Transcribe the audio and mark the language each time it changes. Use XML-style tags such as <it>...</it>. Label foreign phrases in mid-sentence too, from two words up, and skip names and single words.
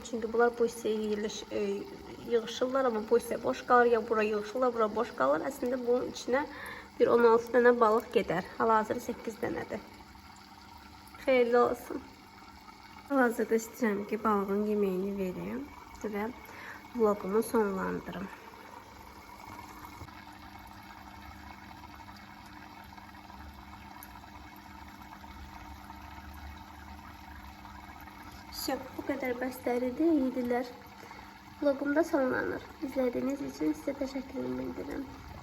<az>Çünki bunlar bu hissəyə yığışırlar, amma bu hissə boş qalır. Ya bura yığışırlar, bura boş qalır. Əslində bunun içinə bir 16 dənə balıq gedər. Hal-hazırda 8 dənədir. Xeyirli olsun. Hal-hazırda istəyirəm ki, balığın yeməyini verim və vlogumu sonlandırım.</az> <tr>Bu kadar</tr> <az>bəsləridir, iyidilər. Vlogumda sonlanır.</az> <tr>İzlediğiniz için size teşekkür ederim.</tr>